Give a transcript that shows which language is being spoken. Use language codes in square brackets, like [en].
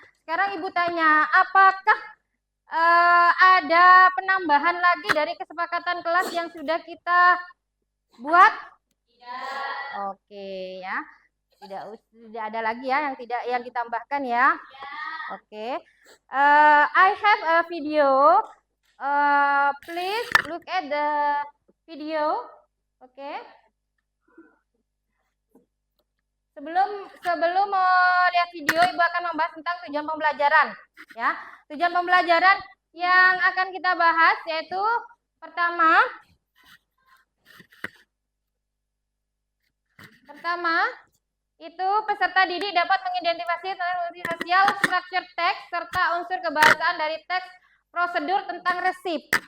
[id] Sekarang Ibu tanya, apakah ada penambahan lagi dari kesepakatan kelas yang sudah kita buat? Tidak. Oke ya. Tidak ada lagi ya yang ditambahkan ya. Oke. [en] I have a video. Please look at the video. Oke. [id] Sebelum melihat video, Ibu akan membahas tentang tujuan pembelajaran. Ya, tujuan pembelajaran yang akan kita bahas yaitu pertama itu peserta didik dapat mengidentifikasi fungsi sosial, [en] structure text [id] serta unsur kebahasaan dari teks prosedur tentang resip.